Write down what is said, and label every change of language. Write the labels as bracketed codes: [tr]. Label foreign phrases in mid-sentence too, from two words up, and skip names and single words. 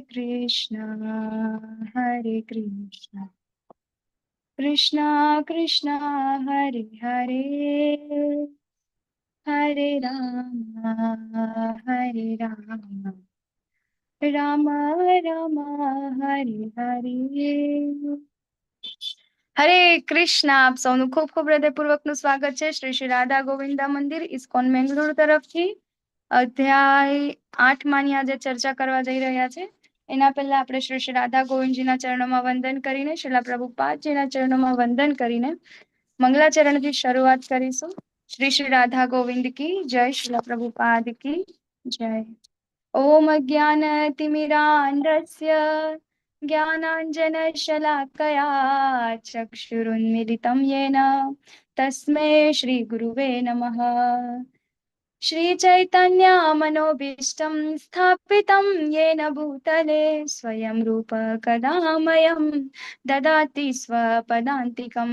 [sa] कृष्ण कृष्ण कृष्ण हरे हरे हरे राम राम राम हरे हरे। हरे कृष्ण। [gu] आप સૌનું ખૂબ ખૂબ હૃદયપૂર્વકનું સ્વાગત છે શ્રી શ્રી રાધા ગોવિંદા મંદિર ઇસ્કોન બેંગલુરુ તરફથી। અધ્યાય 8 માની આજે ચર્ચા કરવા જઈ રહ્યા છે। એના પહેલા આપણે શ્રી શ્રી રાધા ગોવિંદજીના ચરણોમાં વંદન કરીને શ્રીલા પ્રભુપાદજીના ચરણોમાં વંદન કરીને મંગલાચરણથી શરૂઆત કરીશું। [hi] શ્રી શ્રી રાધા ગોવિંદ की जय, श्रीला प्रभुपाद की जय। [sa] ओम अज्ञानतिमिरान्धस्य ज्ञानाञ्जनशलाकया चक्षुरुन्मीलितं येन तस्मै श्रीगुरुवे नमः। श्रीचैतन्यमनोभीष्टं स्थापितं येन भूतले स्वयं रूप कदा मह्यं ददाति स्वपदान्तिकं।